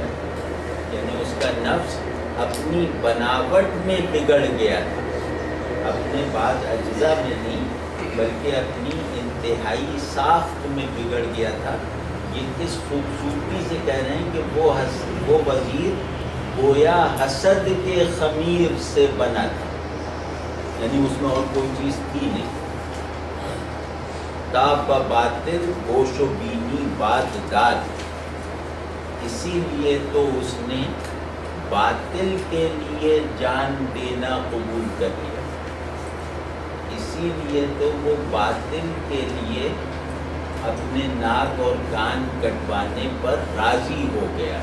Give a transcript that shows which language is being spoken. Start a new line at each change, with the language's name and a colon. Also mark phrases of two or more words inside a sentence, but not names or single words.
Urdu: یعنی اس کا نفس اپنی بناوٹ میں بگڑ گیا تھا، اپنے بعض اجزاء میں نہیں بلکہ اپنی انتہائی ساخت میں بگڑ گیا تھا. یہ اس خوبصورتی سے کہہ رہے ہیں کہ وہ وزیر گویا حسد کے خمیر سے بنا تھا، یعنی اس میں اور کوئی چیز تھی نہیں.
Persian: تا باطل گوش و بینی باد داد،
Urdu: اسی لیے تو اس نے باطل کے لیے جان دینا قبول کر لیا. اسی لیے تو وہ باطل کے لیے اپنے ناک اور کان کٹوانے پر راضی ہو گیا.